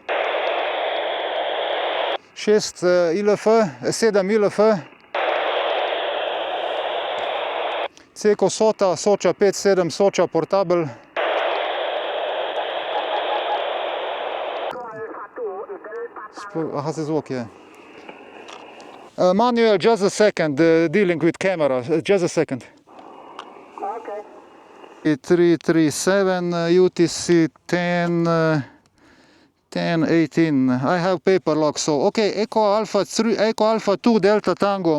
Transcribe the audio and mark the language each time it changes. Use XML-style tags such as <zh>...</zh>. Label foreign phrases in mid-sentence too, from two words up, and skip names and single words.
<sl>6 ILF, 7 ILF. Ceko Sota, Soča 5-7, Soča Portable. Aha, se zvok je.</sl> <en>Manuel, just a second, dealing with camera, just a second. Okay. 337, UTC 10, 1018. I have paper lock, so okay. Echo Alpha 3, Echo Alpha 2 Delta Tango.</en>